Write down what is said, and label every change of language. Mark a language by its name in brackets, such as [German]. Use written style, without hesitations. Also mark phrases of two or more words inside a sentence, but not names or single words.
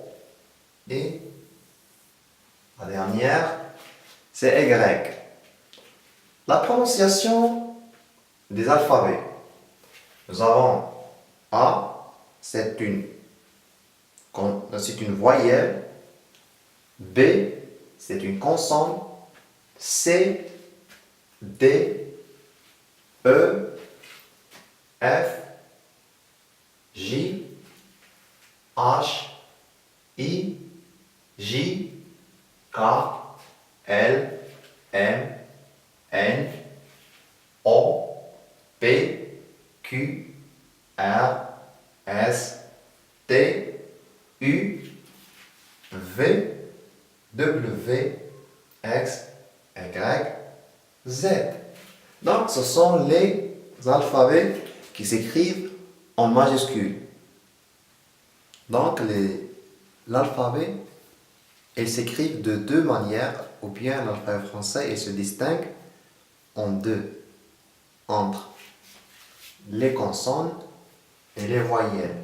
[French] Et la dernière, c'est Y. La prononciation des alphabets. Nous avons A, c'est une voyelle. B, c'est une consonne. C, D, E, F, J, H, I, J, K, L, M, N, O, P, Q, R, S, T, U, V, W, X, Y, Z. Donc, ce sont les alphabets qui s'écrivent en majuscule. Donc, l'alphabet, ils s'écrivent de deux manières, ou bien l'alphabet français, il se distingue en deux, entre les consonnes et les voyelles.